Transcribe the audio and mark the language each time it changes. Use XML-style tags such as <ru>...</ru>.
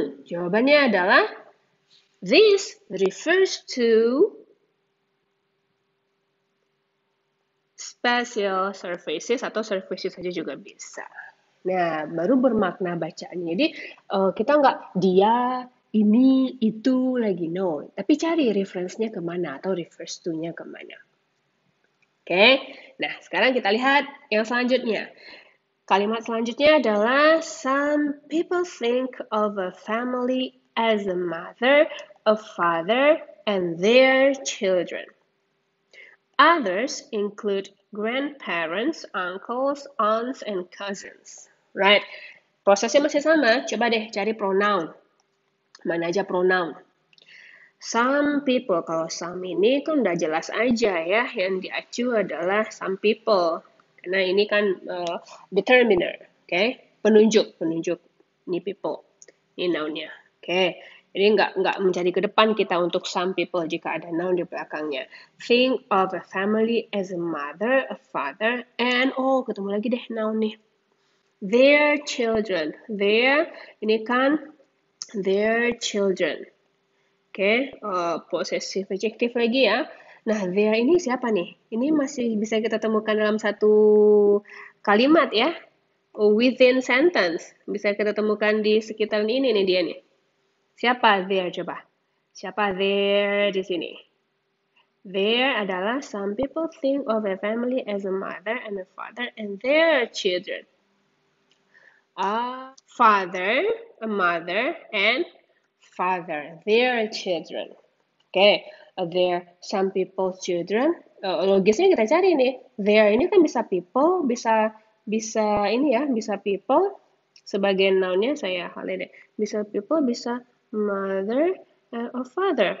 <id>Jawabannya adalah</id> <en>this refers to special services</en> <id>atau services saja juga bisa. Nah, baru bermakna bacaannya. Jadi, kita nggak dia, ini, itu lagi, no. Tapi cari reference-nya kemana atau</id> <en>refers to-</en> <id>nya kemana. Oke, nah sekarang kita lihat yang selanjutnya. Kalimat selanjutnya adalah</id> <en>some people think of a family as a mother, a father, and their children. Others include grandparents, uncles, aunts, and cousins.</en> <id>Right? Prosesnya masih sama. Coba deh cari pronoun. Mana aja pronoun? Some people. Kalau some ini kan udah jelas aja ya. Yang diacu adalah some people. Karena ini kan determiner. Okay? Penunjuk. Ini people. Ini noun-nya. Okay. Jadi nggak mencari ke depan kita untuk some people jika ada noun di belakangnya.</id> <en>Think of a family as a mother, a father, and</en> <id>ketemu lagi deh noun nih.</id> <en>Their children. Their</en> <id>ini kan</id> <en>their children.</en> <id>Oke, possessive adjective lagi ya. Nah, their ini siapa nih? Ini masih bisa kita temukan dalam satu kalimat ya. Within sentence. Bisa kita temukan di sekitar ini nih dia nih. Siapa there coba? Siapa there di sini?</id> <en>There</en> <id>adalah</id> <en>some people think of a family as a mother and a father and their children. A father, a mother, and father, their children. Oke, there some people's children.</en> <id>Logisnya kita cari nih. There ini kan bisa people, bisa ini ya, bisa people. Sebagai noun-nya saya halen deh. Bisa</id> <en>people, bisa mother, or father.</en>